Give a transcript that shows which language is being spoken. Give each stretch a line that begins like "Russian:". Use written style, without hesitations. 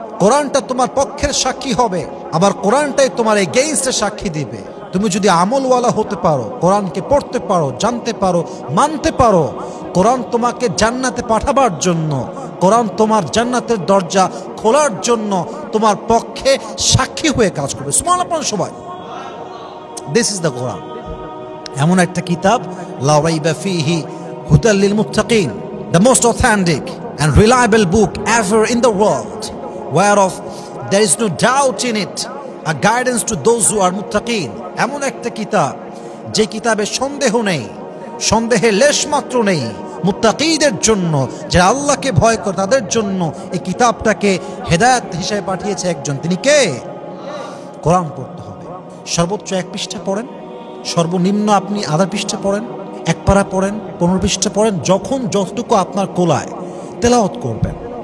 Bangla: কোরআনটা তোমার পক্ষের সাক্ষী হবে, আবার কোরআনটাই তোমার এগেইনস্টে সাক্ষী দিবে। তুমি যদি আমলওয়ালা হতে পারো, কোরআনকে পড়তে পারো, জানতে পারো, মানতে পারো, কোরআন তোমাকে জান্নাতে পাঠাবার জন্য, কোরআন তোমার জান্নাতের দরজা খোলার জন্য তোমার পক্ষে সাক্ষী হয়ে কাজ করবে। সুবহানাল্লাহ সবাই।
English: this is the কোরআন,
Bangla: এমন একটা কিতাব,
Arabic: লা রাইবা ফিহি হুদাল লিল মুত্তাকিন,
English: The most authentic and reliable book ever in the world, whereof there is no doubt in it, a guidance to those who are muttaqin.
Bangla: এমন একটা কিতাব যে কিতাবে সন্দেহ নেই, সন্দেহের লেশ মাত্র নেই। মুত্তাকিদের জন্য, যারা আল্লাহকে ভয় করে তাদের জন্য এই কিতাবটাকে হেদায়েত হিসেবে পাঠিয়েছে একজন, তিনি কে? কোরআন পড়তে হবে। সর্বোচ্চ 1 পৃষ্ঠা পড়েন, সর্বনিম্ন আপনি আধা পৃষ্ঠা পড়েন, 1 পারা পড়েন, 15 পৃষ্ঠা পড়েন, যখন যতটুকু আপনার কোলায় তেলাওয়াত করবেন।